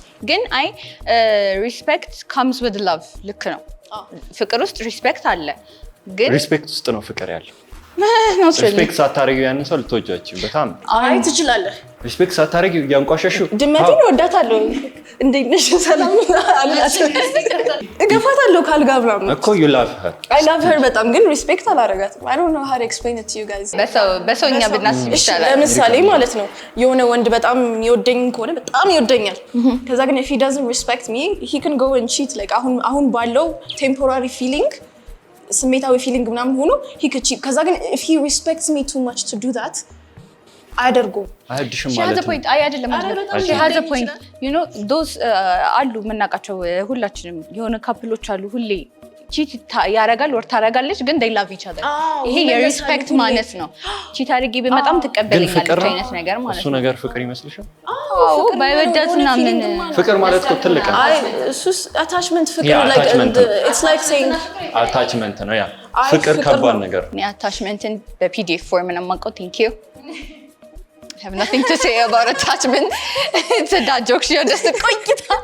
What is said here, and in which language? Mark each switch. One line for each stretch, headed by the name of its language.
Amharic: ግን አይ ሪስፔክት
English: comes with love
Amharic: ልክ ነው። ፍቅር ውስጥ ሪስፔክት አለ። ግን ሪስፔክት ውስጥ ነው ፍቅር ያለው። ሪስፔክት ሳታረጊው ያንን ሰው ልትወጂው በጣም አይ ትችላለህ። ሪስፔክት ሳታረጊው ያንቋሸሽው ድመቴን እወዳታለሁ። እንዴት ነሽ ሰላም አላት እገፋታለሁ ካልጋ ምናምን
English: እኮ you love her I love her
Amharic: በጣም ግን ሪስፔክት አላረጋትም።
English: I don't know how to explain it to you guys።
Amharic: በሰውኛ ብናስብ ይሻላል። ለምሳሌ ማለት ነው የሆነ ወንድ በጣም ይወደኝ ከሆነ በጣም ይወደኛል።
English: ከዛ ግን if he doesn't respect me he can go and cheat like አሁን ባለው temporary feeling
Amharic: ስሜታዊ ፊሊንግ ምናምን ሆኖ
English: he could cheat። ከዛ ግን if he respects me too much to do that
Amharic: አያደርገውም። አይድሽም
English: she
Amharic: ማለት
English: has a point
Amharic: አይ አይደለም
English: she has a point you know those
Amharic: አሉ የምናውቃቸው ሁላችንም የሆነ ካፕሎች አሉ ሁሌ ቺት ያረጋል ወር ታረጋለች ግን
English: they love each other።
Amharic: ይሄ የሪስፔክት ማነስ ነው። ቺት አድርጌ በመጣም ትቀበለኛለች አይነት ነገር ማለት ነው። እሱ ነገር ፍቅር ይመስልሻል? አዎ ባይወዳትና ምን ፍቅር ማለት እኮ ትልቅ ነው። አይ እሱስ አታችመንት ፍቅር
English: like it's like saying
Amharic: አታችመንት ነው ያ ፍቅር ከባድ ነገር ነው። እኔ አታችመንትን በፒዲኤፍ ፎርም ነው የማውቀው።
English: thank you I have nothing to say about attachment. It's a dad joke. She just
Amharic: ቆይታ